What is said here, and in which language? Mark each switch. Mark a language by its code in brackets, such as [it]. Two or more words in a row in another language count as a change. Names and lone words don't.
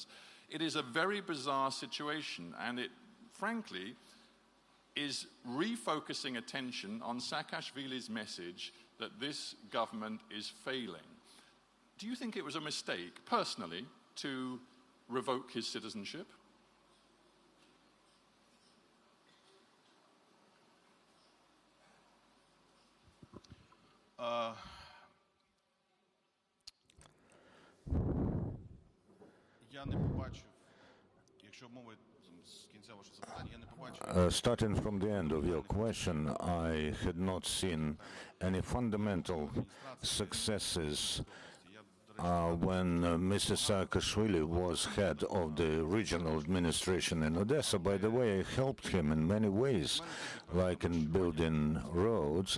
[en] It is a very bizarre situation, and it, frankly, is refocusing attention on Saakashvili's message that this government is failing. Do you think it was a mistake, personally, to revoke his citizenship? [uk] Я не побачив, якщо мова з кінця вашого запитання, я не побачив. [en] Starting from the end of your question, I had not seen any fundamental successes when Mr. Saakashvili was head of the regional administration in Odessa. By the way, I helped him in many ways, like in building roads.